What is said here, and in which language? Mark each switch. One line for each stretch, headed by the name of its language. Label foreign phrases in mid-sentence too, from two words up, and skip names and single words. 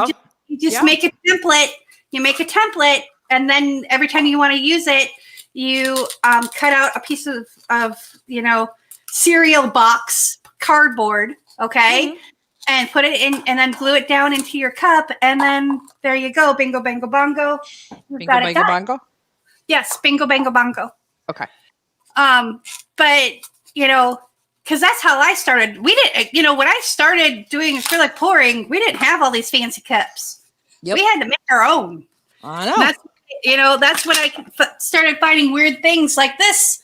English: You just make a template. You make a template, and then every time you want to use it, you cut out a piece of cereal box cardboard, okay, and put it in, and then glue it down into your cup, and then there you go. Bingo, bango, bongo. Bingo, bango, bongo? Yes, bingo, bango, bongo. Okay. But, because that's how I started. We didn't, when I started doing acrylic pouring, we didn't have all these fancy cups. Yep. We had to make our own. I know. That's when I started finding weird things like this.